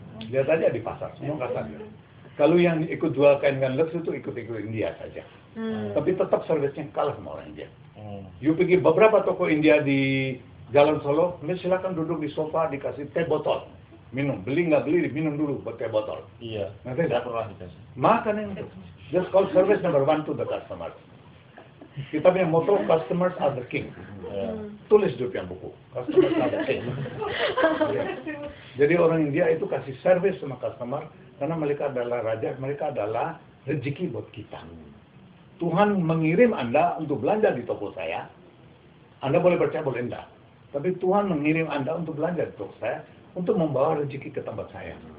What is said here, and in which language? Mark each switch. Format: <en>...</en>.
<id>Lihat aja di pasar, semua kasar. Kalau yang ikut jual kain dengan Lux itu ikut-ikut India saja. Tapi tetap servisnya kalah sama orang India. You pergi beberapa toko India di Jalan Solo, silakan duduk di sofa, dikasih teh botol. Minum, beli nggak beli, minum dulu teh botol. Iya, nanti nggak pernah dikasih. Makan yang itu.</id> <en>Just call service number one to the customer.</en> <id>Kita punya motto,</id> <en>customers are the king.</en> <id>Tulis di piang buku,</id> <en>customers are the king.</en> <id>Jadi orang India itu kasih service sama customer, karena mereka adalah raja, mereka adalah rezeki buat kita. Tuhan mengirim Anda untuk belanja di toko saya, Anda boleh percaya boleh enggak. Tapi Tuhan mengirim Anda untuk belanja di toko saya, untuk membawa rezeki ke tempat saya.</id>